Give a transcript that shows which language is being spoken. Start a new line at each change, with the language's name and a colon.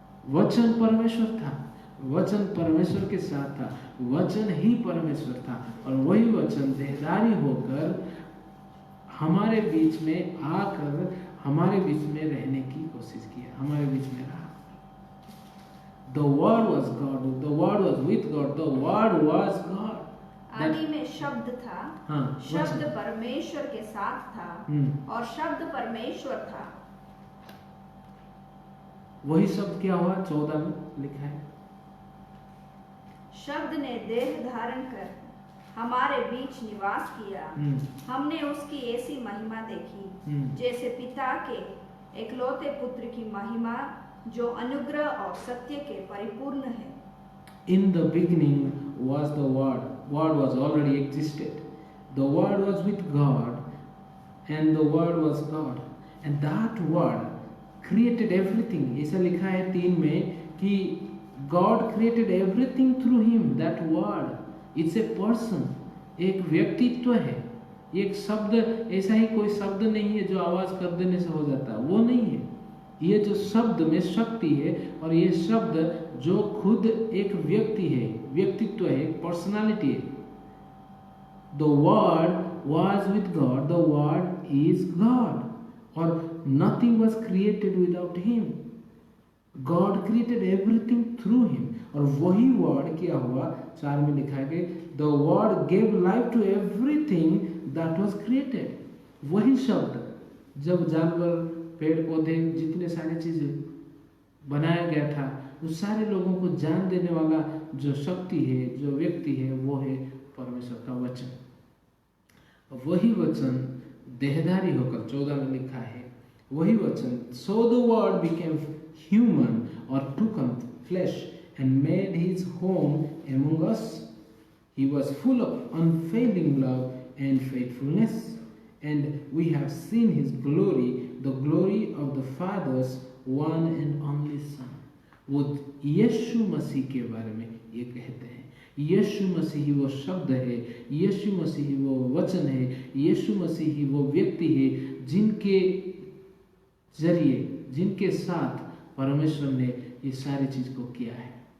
Hindi: वचन परमेश्वर था, वचन परमेश्वर के साथ था, वचन ही परमेश्वर था, और वही वचन देहधारी होकर हमारे बीच में आकर हमारे बीच में रहने की कोशिश किया, हमारे बीच में रहा।
English: The word was God, the word was with God, the word was God।
Hindi: आदि में शब्द था, हाँ, शब्द परमेश्वर के साथ था, और शब्द परमेश्वर था। वही शब्द क्या हुआ? 14 में लिखा है, शब्द ने देह धारण कर हमारे बीच निवास किया, हमने उसकी ऐसी महिमा देखी जैसे पिता के एकलौते पुत्र की महिमा, जो अनुग्रह और सत्य के परिपूर्ण है।
English: In the beginning was the Word. Word was already existed. The Word was with God, and the Word was God. And that Word created everything.
Hindi: ऐसा लिखा है 3 में कि
English: God created everything through him. That word, it's a person.
Hindi: एक व्यक्तित्व है. एक शब्द, ऐसा ही कोई शब्द नहीं है जो आवाज कर देने से हो जाता है, वो नहीं है. ये जो शब्द में शक्ति है, और ये शब्द जो खुद एक व्यक्ति है, व्यक्तित्व है, पर्सनालिटी है.
English: The word was with God, the word is God,
Hindi: और
English: nothing was created without him. God created everything through him.
Hindi: और वही वर्ड क्या हुआ, 4 में लिखा है कि
English: the word gave life to everything that was created.
Hindi: वही शब्द जब जानवर, पेड़ पौधे, जितने सारी चीजें बनाया गया था, उस सारे लोगों को जान देने वाला जो शक्ति है, जो व्यक्ति है, वो है परमेश्वर का वचन. वही वचन देहधारी होकर, 14 में लिखा है, वही वचन,
English: so the word became human or took on flesh and made his home among us. He was full of unfailing love and faithfulness, and we have seen his glory, the glory of the Father's one and only Son.
Hindi: वो यीशु मसीह के बारे में ये कहते हैं. यीशु मसीह ही वो शब्द है, यीशु मसीह ही वो वचन है, यीशु मसीह ही वो व्यक्ति है जिनके जरिए, जिनके साथ परमेश्वर ने ये सारी चीज को किया है.